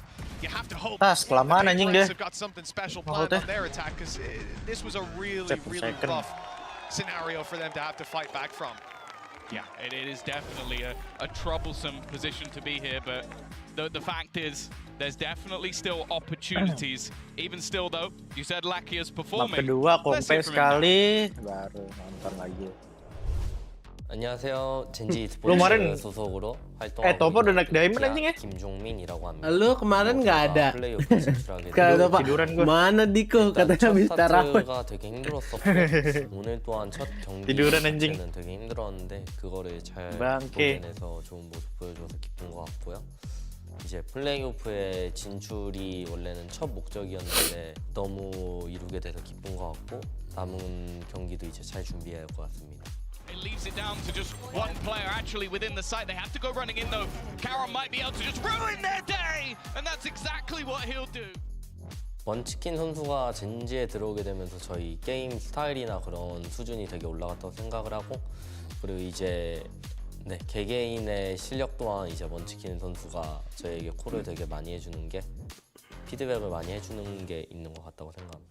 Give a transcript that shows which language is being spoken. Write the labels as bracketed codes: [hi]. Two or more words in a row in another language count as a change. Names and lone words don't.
[en] You have to hope that Paper-X have got something special planned on their attack, because this was a really rough scenario for them to have to fight back from. Yeah, it is definitely a troublesome position to be here, but the fact is, there's definitely still opportunities. Even still, though, you said Lakia's performing. [id] Kedua, kompe sekali, baru nonton lagi. [ko] 안녕하세요. 젠지 [id] kemarin [ko] 스포츠 소속으로 [id] Topo udah naik diamond anjing ya? [ko] 김종민이라고 합니다. [id] Lu kemarin nggak ada. Kata Pak, mana Diko? Katanya habis tarawih. [ko] 스타트가 되게 힘들었었고 오늘 또한 첫 [id] tiduran anjing. [ko] 경기는 되게 힘들었는데 그거를 잘 [id] bangke. [ko] 보내서 좋은 모습 보여줘서 기쁜 것 같고요. 이제 플레이오프에 진출이 원래는 첫 목적이었는데 너무 이루게 돼서 기쁜 것 같고 남은 경기도 이제 잘 준비해야 할 것 같습니다. [en] It leaves it down to just one player actually within the site. They have to go running in though. Karon might be able to just ruin their day, and that's exactly what he'll do. [ko] 먼치킨 선수가 젠지에 들어오게 되면서 저희 게임 스타일이나 그런 수준이 되게 올라갔다고 생각을 하고, 그리고 이제 개개인의 실력 또한 이제 먼치킨 선수가 저에게 콜을 되게 많이 해주는 게, 피드백을 많이 해주는 게 있는 것 같다고 생각합니다.